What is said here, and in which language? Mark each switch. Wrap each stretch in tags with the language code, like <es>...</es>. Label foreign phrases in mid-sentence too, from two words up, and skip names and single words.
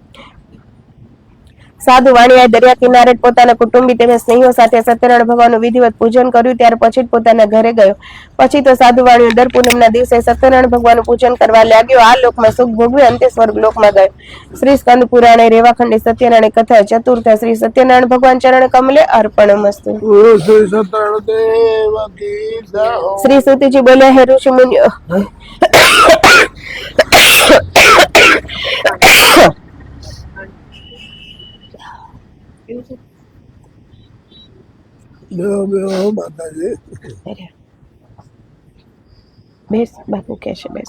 <gu>સાધુવાણીએ દરિયા કિનારે પોતાના કુટુંબી તેમજ સ્નેહીઓ સાથે સત્યનારાયણ ભગવાનનું વિધિવત પૂજન કર્યું. ત્યાર પછી જ પોતાના ઘરે ગયો. પછી તો સાધુવાણીઓ દર પૂનમના દિવસે સત્યનારાયણ ભગવાનનું પૂજન કરવા લાગ્યો. આ લોકમાં સુખ ભોગવી અંતે સ્વર્ગ લોકમાં ગયો. શ્રી સ્કંદ પુરાણે રેવાખંડી સત્યનારાયણ કથા ચતુર્થ. શ્રી સત્યનારાયણ ભગવાન ચરણ કમલે અર્પણમસ્તુ.</gu> <hi>श्री सत्यनारायण देव की जय हो।</hi> <gu>શ્રી સુતીજી બોલ્યા, હે ઋષિ મુનિઓ, બેહો માતાજી। બેસ બાપુ કે છે બેસે.</gu>